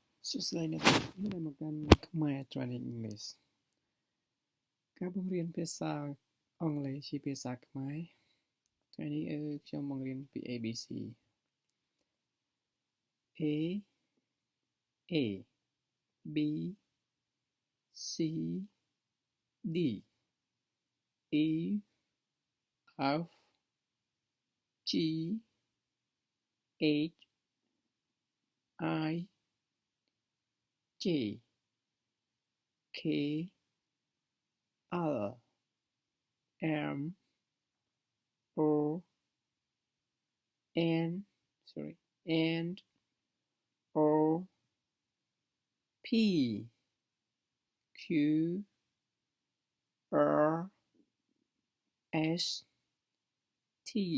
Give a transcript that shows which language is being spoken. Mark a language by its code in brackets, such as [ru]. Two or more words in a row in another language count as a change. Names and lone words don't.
[km] សួស្តីអ្នកខ្ញុំមកកាន់ខ្មែរ [en] Training English [km] ការបង្រៀនភាសាអង់គ្លេសជាភាសាខ្មែរថ្ងៃនេះខ្ញុំបង្រៀនពី ABC [en] A B C D E F G H I J K L M O and O P Q R S T